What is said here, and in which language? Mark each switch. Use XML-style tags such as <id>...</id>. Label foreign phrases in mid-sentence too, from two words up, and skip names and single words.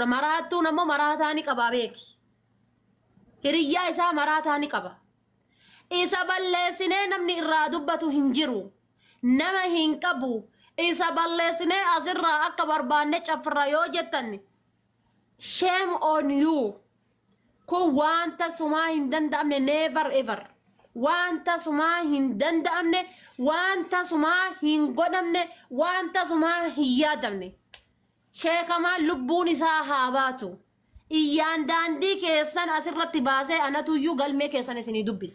<om>Maraattuun ammoo maraataa ni qaba beeki. Hiriyyaa isaa maraataa ni qaba. Isa balleessinee namni irraa dubbatu hin jiru. Nama hin qabu. Isa balleessinee asirraa akka barbaanne cafra yoo jettan</om> <en>shame on you.</en> <om>kun wanta sumaa hin danda'amne</om> <en>never ever.</en> <om>Wanta sumaa hin danda'amne, wanta sumaa hin godhamne, wanta sumaa hin yaadamne. Sheekh Kamal lubbuun isaa haa baatu. Iyyaan daandii keessan asirratti baasee anatuyyuu galmee keessan isinii dubbisu.</om>